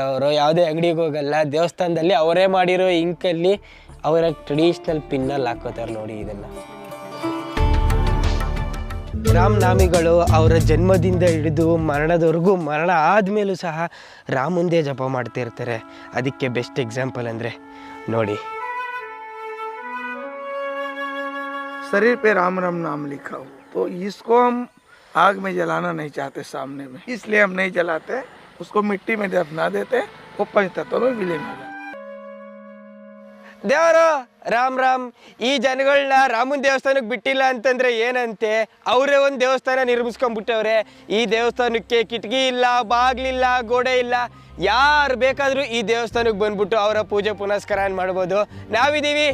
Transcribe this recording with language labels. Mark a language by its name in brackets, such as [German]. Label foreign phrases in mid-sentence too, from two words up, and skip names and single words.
[Kannada] ಅವರು ಯಾವುದೇ ಅಂಗಡಿಗೆ ಹೋಗಲ್ಲ, ದೇವಸ್ಥಾನದಲ್ಲಿ ಅವರೇ ಮಾಡಿರೋ ಇಂಕಲ್ಲಿ ಅವರ ಟ್ರೆಡಿಷ್ನಲ್ ಪಿನ್ನಲ್ಲಿ ಹಾಕೋತಾರೆ. ನೋಡಿ ಇದನ್ನು. ರಾಮನಾಮಿಗಳು ಅವರ ಜನ್ಮದಿಂದ ಹಿಡಿದು ಮರಣದವರೆಗೂ, ಮರಣ ಆದಮೇಲೂ ಸಹ ರಾಮಂದೇ ಜಪ ಮಾಡ್ತಿರ್ತಾರೆ. ಅದಕ್ಕೆ [English] best example [Kannada] ಅಂದರೆ ನೋಡಿ, [Hindi] शरीर पे राम राम नाम लिखा हो, तो इसको हम आग में जलाना नहीं चाहते सामने में, इसलिए हम नहीं जलाते, उसको मिट्टी में दफना देते, वो पंचतत्व में विलीन हो जाता। [Kannada] ದೇವರು ರಾಮ್ ರಾಮ್ ಈ ಜನಗಳನ್ನ ರಾಮನ ದೇವಸ್ಥಾನಕ್ಕೆ ಬಿಟ್ಟಿಲ್ಲ ಅಂತಂದ್ರೆ ಏನಂತೆ, ಅವರೇ ಒಂದು ದೇವಸ್ಥಾನ ನಿರ್ಮಿಸ್ಕೊಂಡ್ಬಿಟ್ಟವ್ರೆ. ಈ ದೇವಸ್ಥಾನಕ್ಕೆ ಕಿಟಕಿ ಇಲ್ಲ, ಬಾಗ್ಲಿಲ್ಲ, ಗೋಡೆ ಇಲ್ಲ. ಯಾರು ಬೇಕಾದರೂ ಈ ದೇವಸ್ಥಾನಕ್ಕೆ ಬಂದ್ಬಿಟ್ಟು ಅವರ ಪೂಜೆ ಪುನಸ್ಕಾರ ಮಾಡ್ಬೋದು.